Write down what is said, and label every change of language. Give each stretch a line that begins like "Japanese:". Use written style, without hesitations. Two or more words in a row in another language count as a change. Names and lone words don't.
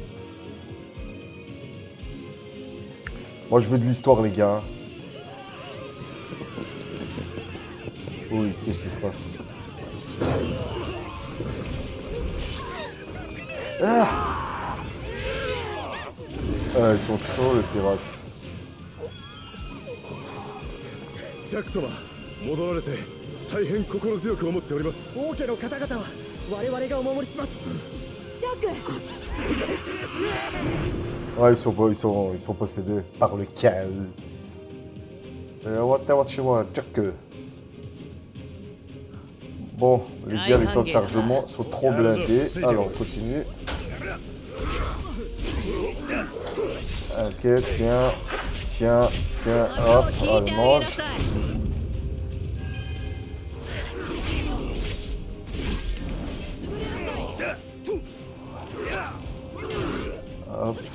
French: Moi, je veux de l'histoire, les gars. Oui, qu'est-ce qui se passe? Ah, ils sont chauds, les pirates.
Japanese: ジャック様、戻られて大変心強く思っております。王家の方々は我々がお守りします。ジャック
French: Ouais, ils sont possédés par le Cal.
English: What you want, Jack.
French: Bon, les gars, les temps de chargement sont trop blindés. Alors, on continue. Ok, tiens, hop, allez, mange. Hop.